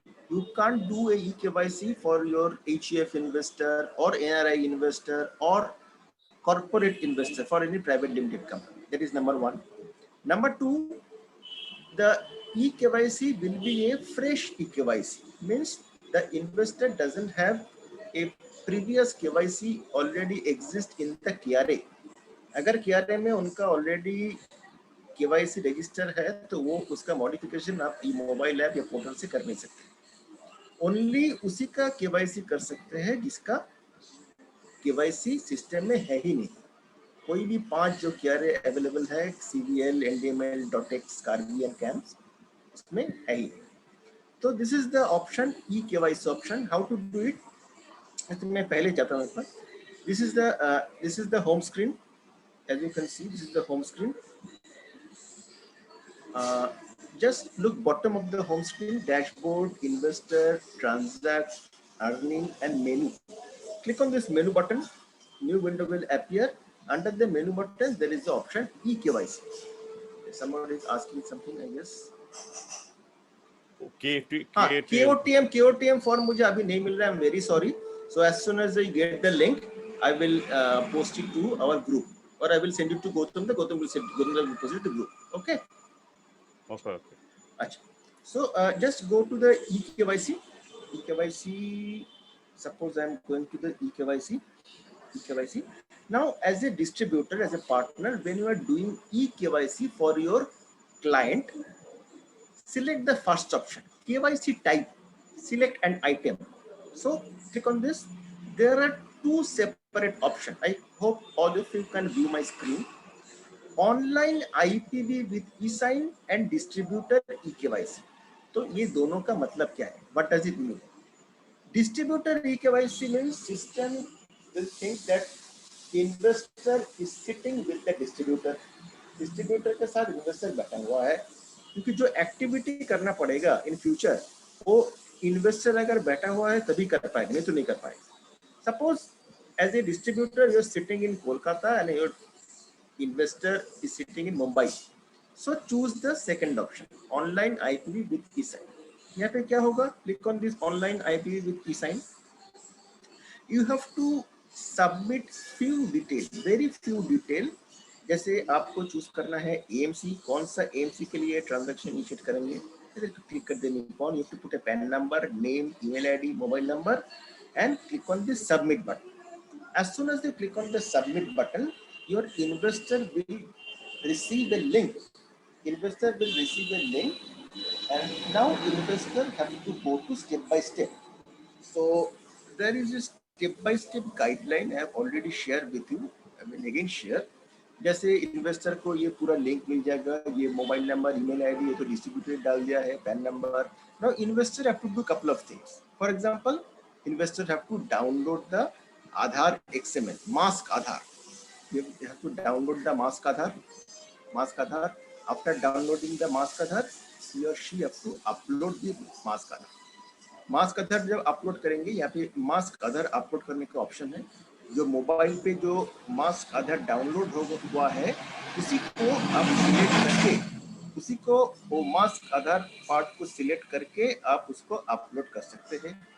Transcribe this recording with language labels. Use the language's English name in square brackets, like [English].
[English] You can't do a eKYC for your HUF investor or NRI investor or corporate investor for any private limited company. That is number one. Number two, the eKYC will be a fresh eKYC. Means the investor doesn't have a previous KYC already exist in the KRA. [Hindi] अगर KRA में उनका already KYC register है तो वो उसका modification आप mobile app या portal से कर नहीं सकते। ओनली उसी का KYC कर सकते हैं जिसका KYC सिस्टम में है ही नहीं। कोई भी 5 जो KRA अवेलेबल है, CVL, NDML, DOTX, Karbi and camps, उसमें है ही नहीं। [English] तो this is the option, eKYC option. How to do it, [Hindi] मैं पहले जाता हूँ। [English] This is the home screen. As you can see, this is the home screen. Just look bottom of the home screen, dashboard, investor, transact, earning and menu. Click on this menu button, new window will appear. Under the menu button there is the option eKYC. Somebody is asking something, I guess. [Hindi] KOTM form मुझे अभी नहीं मिल रहा है, [English] I'm very sorry. So as soon as I get the link, I will post it to our group, or I will send it to Gautam. Gautam will post it to the group. Okay. Achha. So just go to the eKYC. Suppose I am going to the eKYC. Now as a distributor, as a partner, when you are doing eKYC for your client, select the first option, KYC type, select an item. So click on this. There are two separate separate option. I hope all of you can view my screen. Online IPV with e-sign and distributor eKYC. [Hindi] तो ये दोनों का मतलब क्या है? [English] What does it mean? Distributor eKYC means system will think that investor is sitting with the distributor. [Hindi] Distributor के साथ investor बैठा हुआ है, क्योंकि जो एक्टिविटी करना पड़ेगा इन फ्यूचर वो इन्वेस्टर अगर बैठा हुआ है तभी कर पाएगा, नहीं तो नहीं कर पाएगा. [English] Suppose as a distributor you are sitting in Kolkata and your investor is sitting in Mumbai. So choose the second option, online IPV with e-sign. [Hindi] यहाँ पे क्या होगा? [English] Click on this online IPV with e-sign. You have to submit few details, very few detail. [Hindi] जैसे आपको choose करना है AMC, कौन सा AMC के लिए ट्रांजैक्शन इनिशिएट करेंगे. क्लिक कर देने कौन, [English] you have to put a PAN number, name, email ID, mobile number, and click on the submit button. As soon as you click on the submit button, your investor will receive a link. Investor will receive a link, and now investor have to go to step by step. So there is a step by step guideline I have already shared with you. I will again share. [Hindi] जैसे investor को ये पूरा link मिल जाएगा, ये mobile number, email ID, ये तो distributor डाल दिया है, pan number. [English] Now investor have to do couple of things. For example, investor have to download the Aadhaar XML, mask Aadhaar. You have to download the mask Aadhaar. After downloading the mask Aadhaar, he or she have to upload the mask Aadhaar. [Hindi] Mask आधार जब upload करेंगे, यहाँ पे mask आधार upload करने का option है. जो mobile पे जो मास्क आधार डाउनलोड हुआ है उसी को आप सिलेक्ट करके, उसी को वो मास्क आधार पार्ट को सिलेक्ट करके आप उसको अपलोड कर सकते हैं.